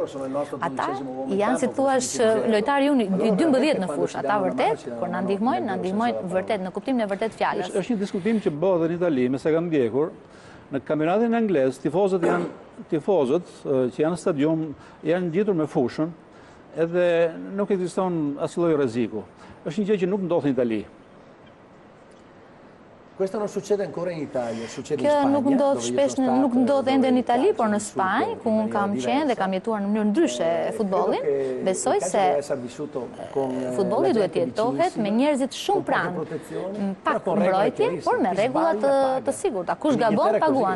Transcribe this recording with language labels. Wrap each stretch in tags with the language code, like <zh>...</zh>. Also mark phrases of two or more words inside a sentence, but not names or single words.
<sq>Ata janë, si thuaç, lojtarë unë 12 në fushë, ata vërtet kur na ndihmojnë vërtet në kuptimin e vërtet fjalës. Është një diskutim që bëhet në Itali, me sa kam ndjekur, në kampionatin anglez tifozët janë tifozët që janë në stadium janë ngjitur me fushën edhe nuk ekziston asnjë lloj rreziku. Është një gjë që nuk ndodh në Itali.</sq> <it>Questo non succede ancora in Italia, succede in</it> <sq>Kjo</sq> <it>Spagna.</it> <sq>nuk ndodh ende në Itali, por në Spanjë, ku unë kam qenë dhe kam jetuar në mënyrë ndryshe futbollin, besoj se futbolli duhet jetohet me njerëzit shumë pranë, pak mbrojtje, por me rregulla të sigurta. Kush gabon paguan.</sq>